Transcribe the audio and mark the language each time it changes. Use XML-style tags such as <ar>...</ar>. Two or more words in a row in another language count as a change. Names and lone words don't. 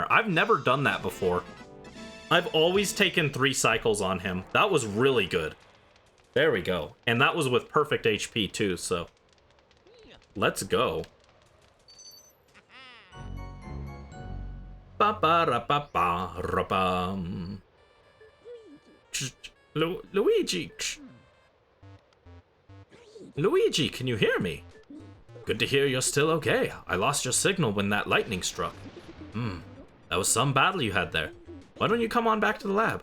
<en>I've never done that before. I've always taken 3 cycles on him. That was really good. There we go. And that was with perfect HP too, so... Let's go. Ba-ba-ra-ba-ba-ra-bum. Luigi. Luigi, can you hear me? Good to hear you're still okay. I lost your signal when that lightning struck. That was some battle you had there. Why don't you come on back to the lab?</en>